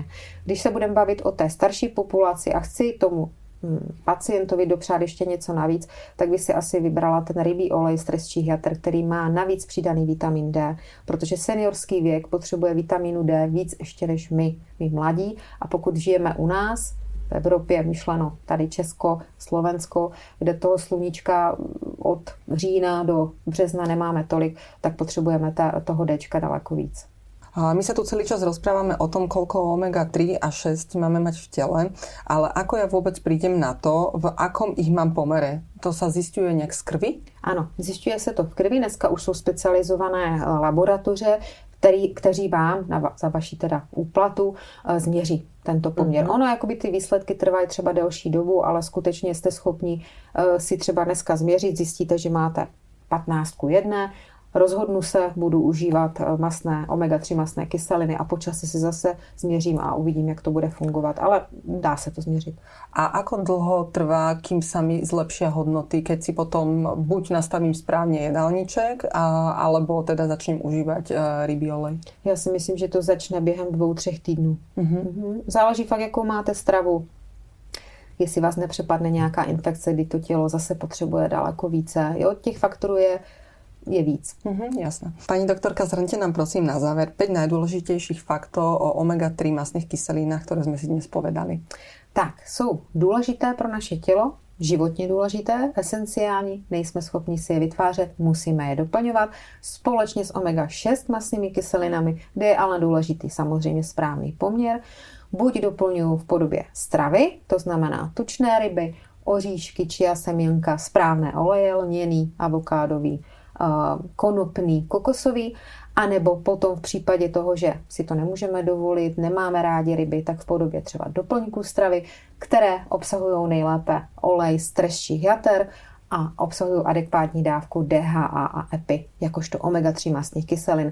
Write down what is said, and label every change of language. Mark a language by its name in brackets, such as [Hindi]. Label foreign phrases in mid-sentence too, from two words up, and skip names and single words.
[Czech] Když se budeme bavit o té starší populaci a chci tomu pacientovi dopřát ještě něco navíc, tak by si asi vybrala ten rybí olej z trestčích jater, který má navíc přidaný vitamin D, protože seniorský věk potřebuje vitamínu D víc ještě než my mladí, a pokud žijeme u nás v Evropě, myšleno tady Česko, Slovensko, kde toho sluníčka od října do března nemáme tolik, tak potřebujeme toho Dčka daleko víc. [Slovak] My sa tu celý čas rozprávame o tom, koľko omega-3 a 6 máme mať v tele, ale ako ja vôbec prídem na to, v akom ich mám pomere? To sa zisťuje nejak z krvi? [Czech] Ano, zjišťuje se to v krvi. Dneska už jsou specializované laboratoře, kteří vám za vaši teda úplatu změří tento poměr. Ono, jakoby ty výsledky trvají třeba delší dobu, ale skutečně jste schopni si třeba dneska změřit, zjistíte, že máte 15:1, rozhodnu se, budu užívat omega-3 mastné kyseliny a počasí si zase změřím a uvidím, jak to bude fungovat, ale dá se to změřit. [Slovak] A ako dlho trvá, kým sa mi zlepšia hodnoty, keď si potom buď nastavím správne jedálniček, alebo teda začnem užívať rybí olej? [Czech] Já si myslím, že to začne během 2-3 týdnů. Záleží fakt, jakou máte stravu. Jestli vás nepřepadne nějaká infekce, kdy to tělo zase potřebuje daleko více. Jo, těch faktorů je víc. [Slovak] Jasné. Pani doktorka, zhrňte nám prosím na záver 5 najdôležitejších faktov o omega-3 mastných kyselinách, ktoré sme si dnes povedali. [Czech] Tak, jsou důležité pro naše tělo, životně důležité, esenciální, nejsme schopni si je vytvářet, musíme je doplňovat společně s omega-6 mastnými kyselinami, kde je ale důležitý samozřejmě správný poměr. Buď doplňuji v podobě stravy, to znamená tučné ryby, oříšky, chia semínka, správné oleje, lněný, avokádový, konopný, kokosový, anebo potom v případě toho, že si to nemůžeme dovolit, nemáme rádi ryby, tak v podobě třeba doplňků stravy, které obsahují nejlépe olej z trestčích jater a obsahují adekvátní dávku DHA a EPI, jakožto omega-3 mastných kyselin.